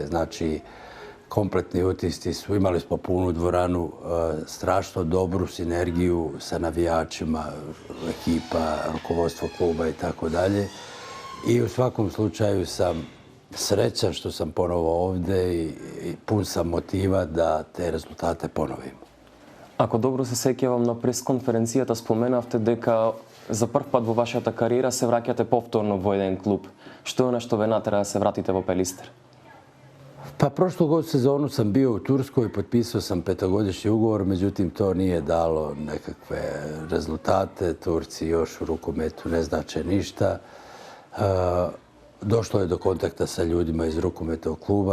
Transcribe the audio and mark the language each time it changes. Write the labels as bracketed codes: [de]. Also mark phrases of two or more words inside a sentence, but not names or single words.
[bs] Znači, kompletni utisci su. Imali smo punu dvoranu, strašno dobru sinergiju sa navijačima, ekipa, rukovodstvo kluba i tako dalje. I u svakom slučaju sam srećan što sam ponovo ovdje i pun sam motiva da te rezultate ponovimo. [mk] Ако добро се сеќавам на пресконференцијата споменавте дека за прв пат во вашата кариера се враќате повторно во еден клуб. Што е она што ве натера да се вратите во Пелистер? [bs] Pa prošlu sezonu sam bio u Turskoj, potpisao sam 5-godišnji ugovor, međutim to nije dalo nekakve rezultate. Turci još u rukometu ne znače ništa. Došlo je do kontakta sa ljudima iz rukometnog kluba.